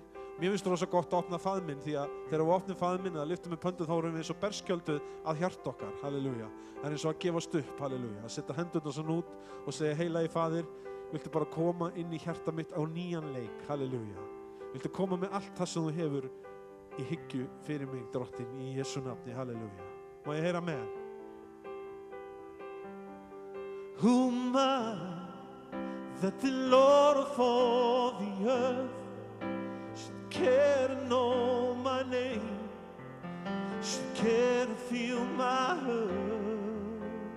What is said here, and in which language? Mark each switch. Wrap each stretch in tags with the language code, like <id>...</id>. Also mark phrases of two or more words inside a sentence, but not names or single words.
<is>Mér finnst það rosa gott að opna faðminn því að þegar við opnum faðminn eða lyftum með pöndu þá erum við eins og berskjölduð að hjarta okkar, halleluja. Það er eins og að gefast upp, halleluja. Að setja hendurna svona út og segja, heilagi Faðir, viltu bara koma inn í hjarta mitt á nýjan leik, halleluja. Viltu koma með allt það sem þú hefur í hyggju fyrir mig, Drottinn, í Jesú nafni, halleluja. Má ég heyra með?</is> <en>Who am I that the Lord of all the earth should care to know my name, should care to feel my hurt?</en>